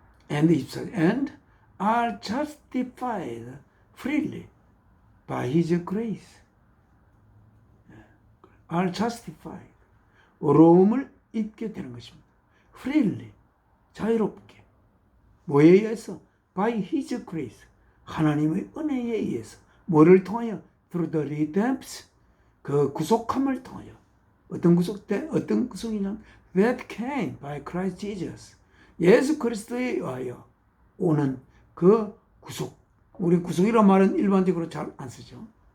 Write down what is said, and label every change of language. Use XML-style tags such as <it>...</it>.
<en>And are justified freely by His grace. are justified.</en> <ko>의로움을 입게 되는 것입니다. freely, 자유롭게. 뭐에 의해서?</ko> <en>by His grace.</en> <ko>하나님의 은혜에 의해서. 뭐를 통하여?</ko> <en>through the redemption.</en> <ko>그 구속함을 통하여. 어떤 구속이냐면</ko> <en>that came by Christ Jesus.</en> <ko>예수 그리스도에 의하여 오는 그 구속. 우리 구속이라는 말은 일반적으로 잘 안 쓰죠.</ko>